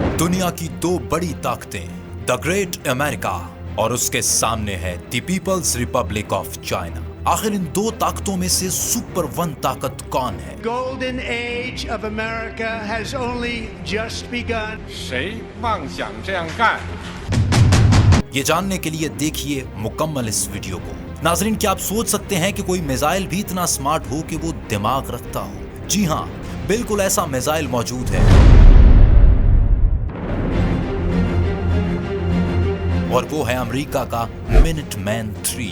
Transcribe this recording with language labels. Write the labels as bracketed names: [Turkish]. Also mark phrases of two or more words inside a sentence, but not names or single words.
[Hindi] दुनिया की दो बड़ी ताकतें, द ग्रेट अमेरिका और उसके सामने है द पीपल्स रिपब्लिक ऑफ चाइना। आखिर इन दो ताकतों में से [English] super one [Hindi] ताकत कौन है? [English] Golden age of America has only just begun. [Chinese] 谁妄想这样干？ [Hindi] ये जानने के लिए देखिए मुकम्मल इस वीडियो को। नाजरीन, क्या आप सोच सकते हैं कि कोई मिसाइल भी इतना स्मार्ट हो कि वो दिमाग रखता हो? जी हाँ, बिल्कुल ऐसा मिसाइल मौजूद है और वो है अमेरिका का मिनटमैन 3।